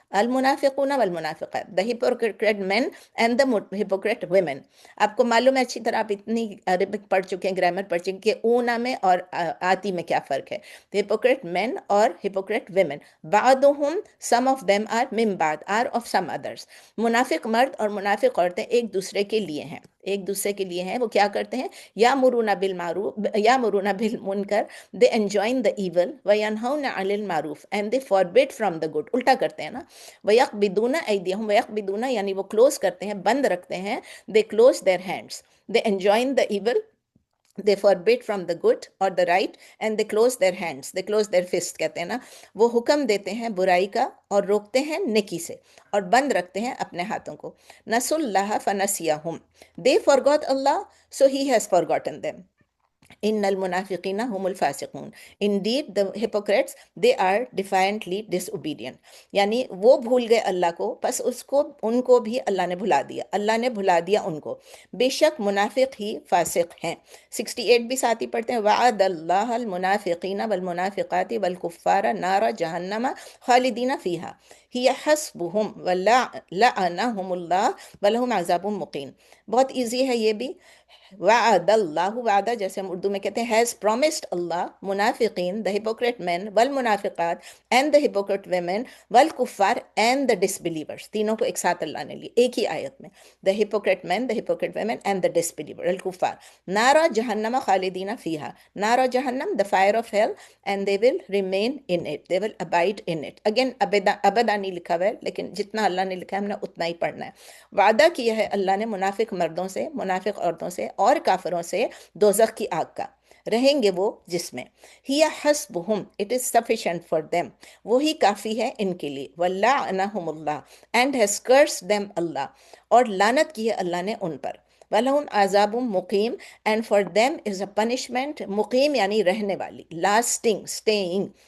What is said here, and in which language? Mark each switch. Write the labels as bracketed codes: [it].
[ar] المنافقون والمنافقات، [en] the hypocrite men and the hypocrite women. [ur] آپ کو معلوم ہے اچھی طرح، آپ اتنی عربک پڑھ چکے ہیں، گرامر پڑھ چکے ہیں کہ اونا میں اور آتی میں کیا فرق ہے. [en] hypocrite men اور hypocrite women، [ar] بعضهم [en] some of them are [ar] من بعد [en] are of some others. [ur] منافق مرد اور منافق عورتیں ایک دوسرے کے لیے ہیں، ایک دوسرے کے لیے ہیں. وہ کیا کرتے ہیں، [ar] یامرون بالمعروف یامرون بالمنکر، [en] they enjoin the evil، [ar] وینہون عن المعروف [en] and they forbid from the good، [ur] الٹا کرتے ہیں نا. [ar] ویقبضون ایدیہم، [en] ویقبضون [ur] یعنی وہ کلوز کرتے ہیں، بند رکھتے ہیں، [en] they close their hands، they enjoin the evil، they forbid from the good or the right and they close their hands، they close their fist [ur] کہتے ہیں نا. وہ حکم دیتے ہیں برائی کا اور روکتے ہیں نیکی سے اور بند رکھتے ہیں اپنے ہاتھوں کو. [ar] نسوا اللہ فنسیہم، [en] they forgot Allah so he has forgotten them. [ar] ان المنافقین هم الفاسقون، [en] indeed the hypocrites they are defiantly disobedient، [ur] یعنی وہ بھول گئے اللہ کو، پس ان کو بھی اللہ نے بھلا دیا، اللہ نے بھلا دیا ان کو. بے شک منافق ہی فاسق ہیں. 68 بھی ساتھ ہی پڑھتے ہیں، [ar] وعد اللہ المنافقین والمنافقات والکفار نار جہنم خالدین فیہا ہی حسبہم ولعنہم اللہ ولہم عذاب مقیم. [ur] بہت ایزی ہے یہ بھی. وعد اللہ، وعدہ جیسے ہم اردو میں کہتے ہیں [en] has promised [ur] اللہ، منافقین [en] the hypocrite men [ar] والمنافقات [en] and the hypocrite women [ar] والکفار [en] and the disbelievers، [ur] تینوں کو ایک ساتھ اللہ نے لی ایک ہی آیت میں. [en] the hypocrite men، the hypocrite women and the disbeliever الکفار. [ar] نارا جہنم خالدین فیہا، [en] نارا جہنم the fire of hell and they will remain in it، they will abide in it. again ابدا [ur] نہیں لکھا ہوا ہے، لیکن جتنا اللہ نے لکھا ہے ہم نے اتنا ہی پڑھنا ہے۔ وعدہ کیا ہے اللہ نے منافق مردوں سے، منافق عورتوں سے اور کافروں سے دوزخ کی آگ کا، رہیں گے وہ جس میں، [ar] ہی حسبہم [en] it is sufficient for them, [ur] وہی کافی ہے ان کے لیے، [ar] وَلَّعَنَهُمُ اللَّهُ [en] and has cursed them [ur] اللہ، اور لعنت کی ہے اللہ نے ان پر، [ar] وَلَهُمْ عَذَابٌ مقیم [en] and for them is a punishment, [ur] مقیم یعنی رہنے والی، لاسٹنگ، اسٹےئنگ،